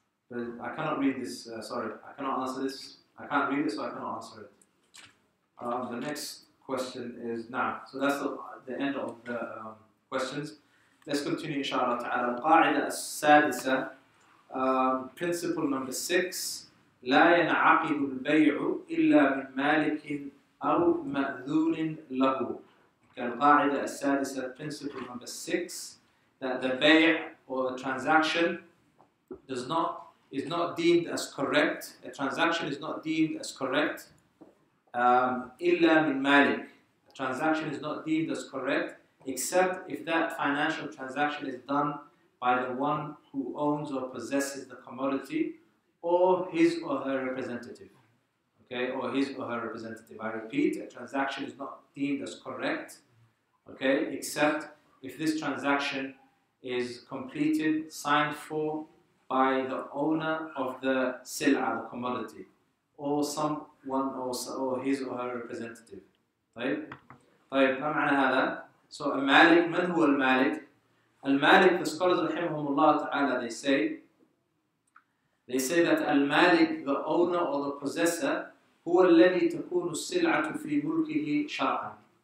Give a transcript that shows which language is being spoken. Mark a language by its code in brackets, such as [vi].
[en] But I cannot read this. Sorry, I cannot answer this. I can't read it, so I cannot answer it. The next question is now. So that's the end of the questions. Let's continue, inshallah ta'ala. [ar] القاعدة السادسة, [en] principle number 6. [ar] لا ينعقد البيع إلا من مالك أو مأذون له. القاعدة السادسة, [en] principle number 6, that the bay' or a transaction is not deemed as correct. A transaction is not deemed as correct. [ar] إلا من مالك. [en] A transaction is not deemed as correct except if that financial transaction is done by the one who owns or possesses the commodity, or his or her representative. Okay, or his or her representative. I repeat, a transaction is not deemed as correct, okay, except if this transaction is completed, signed for by the owner of the sil'a, the commodity, or someone, or his or her representative. [ar] طيب ما معنى هذا؟ [en] So [ar] المالك, من هو المالك? المالك, [en] the scholars [ar] رحمهم الله تعالى, [en] they say that [ar] المالك, [en] the owner or the possessor, [ar] هو الذي تكون السلعة في ملكه شرعا.